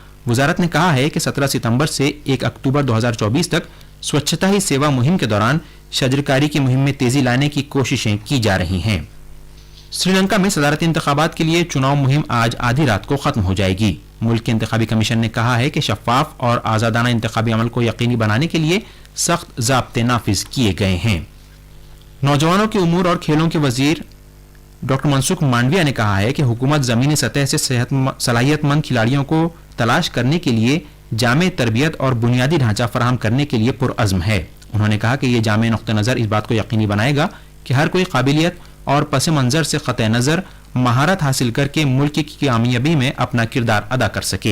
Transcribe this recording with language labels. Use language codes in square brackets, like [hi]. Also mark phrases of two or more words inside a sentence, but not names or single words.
[ur] وزارت نے کہا ہے کہ 17 ستمبر سے 1 اکتوبر 2024 تک سوچھتا ہی سیوا مہم کے دوران شجرکاری کی مہم میں تیزی لانے کی کوششیں کی جا رہی ہیں۔ سری لنکا میں صدارتی انتخابات کے لیے چناؤ مہم آج آدھی رات کو ختم ہو جائے گی۔ ملک کے انتخابی کمیشن نے کہا ہے کہ شفاف اور آزادانہ انتخابی عمل کو یقینی بنانے کے لیے سخت ضابطے نافذ کیے گئے ہیں۔ نوجوانوں کے امور اور کھیلوں کے وزیر ڈاکٹر منسکھ مانڈویا نے کہا ہے کہ حکومت زمینی سطح سے صلاحیت مند کھلاڑیوں کو تلاش کرنے کے لیے جامع تربیت اور بنیادی ڈھانچہ فراہم کرنے کے لیے پرعزم ہے۔ انہوں نے کہا کہ یہ جامع نقطہ نظر اس بات کو یقینی بنائے گا کہ ہر کوئی قابلیت اور پس منظر سے قطع نظر مہارت حاصل کر کے ملک کی کامیابی میں اپنا کردار ادا کر سکے۔